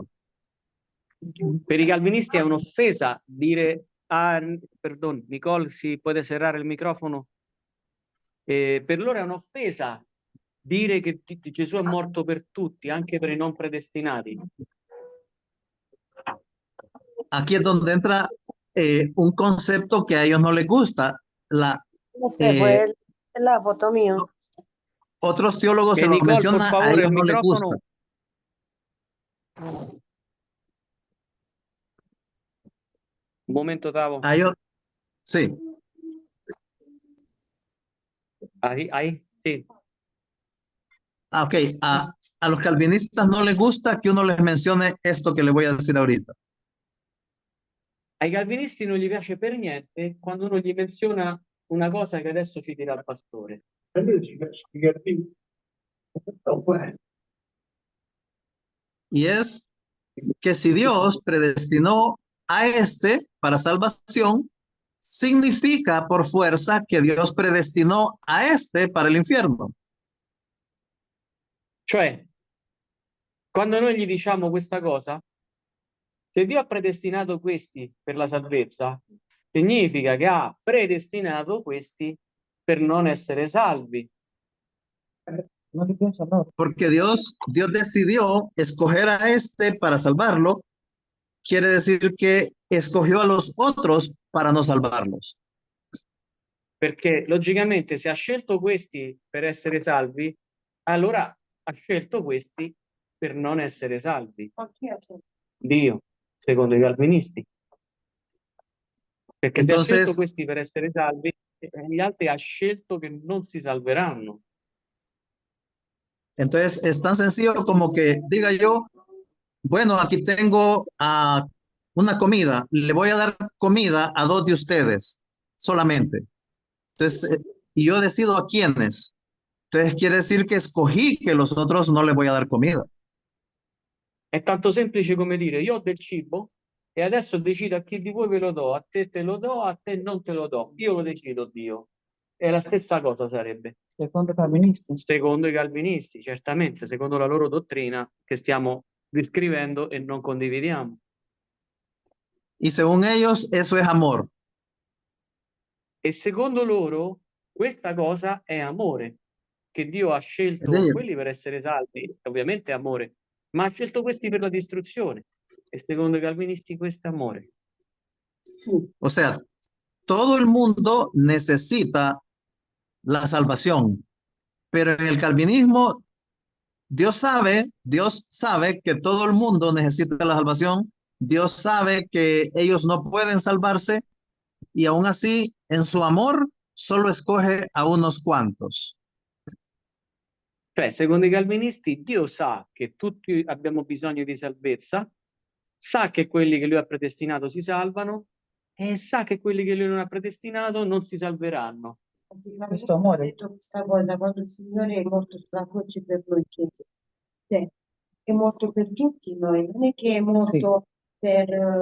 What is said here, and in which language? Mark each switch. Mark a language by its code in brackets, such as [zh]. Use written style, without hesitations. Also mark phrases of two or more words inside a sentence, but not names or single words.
[it] Per i calvinisti è un'offesa dire, perdón, Nicole, si può serrare il microfono? Per loro è un'offesa dire che Gesù è morto per tutti, anche per i non predestinati. [es] Aquí es donde entra un concepto que a ellos no les gusta. Fue la foto mía. Otros teólogos se lo Nicole, mencionan, por favor, a ellos el no les micrófono. gusta. Un momento, Tavo. A ellos, sí. Ahí, sí. Ok, a los calvinistas no les gusta que uno les mencione esto que les voy a decir ahorita. [it] Ai calvinisti non gli piace per niente quando uno gli menziona una cosa che adesso ci dirà il pastore. [es] Y es que si Dios predestinó a este para salvación, significa por fuerza que Dios predestinó a este para el infierno. [it] Cioè, quando noi gli diciamo questa cosa, se Dio ha predestinato questi per la salvezza, significa che ha predestinato questi per non essere salvi. [es] Porque Dios decidió escoger a este para salvarlo, quiere decir que escogió a los otros para no salvarlos. [it] Perché logicamente se ha scelto questi per essere salvi, allora ha scelto questi per non essere salvi. Dio, secondo i calvinisti. Perché se ha scelto questi per essere salvi, gli altri ha scelto che non si salveranno. [es] Entonces es tan sencillo como que diga yo, bueno, aquí tengo una comida, le voy a dar comida a 2 de ustedes solamente. Entonces, y yo decido a quiénes. Entonces quiere decir que escogí que los otros no les voy a dar comida. [it] È tanto semplice come dire, io ho del cibo e adesso decido a chi di voi ve lo do, a te te lo do, a te non te lo do. Io lo decido, Dio. È la stessa cosa sarebbe. Secondo i calvinisti. Secondo i calvinisti, certamente, secondo la loro dottrina che stiamo descrivendo e non condividiamo. [es] Y según ellos, eso es amor. [it] E secondo loro, questa cosa è amore, che Dio ha scelto quelli per essere salvi, ovviamente è amore, ma ha scelto questi per la distruzione. E secondo i calvinisti questo è amore. [es] O sea, todo el mundo necesita la salvación, pero en el calvinismo Dios sabe que todo el mundo necesita la salvación, Dios sabe que ellos no pueden salvarse y aún así en su amor solo escoge a unos cuantos. [it] Cioè, secondo i calvinisti, Dio sa che tutti abbiamo bisogno di salvezza sa che quelli che lui ha predestinato si salvano e sa che quelli che lui non ha predestinato non si salveranno. Questo amore. Ho detto questa cosa quando il Signore è morto sulla croce per noi, che cioè, è morto per tutti noi, non è che è morto per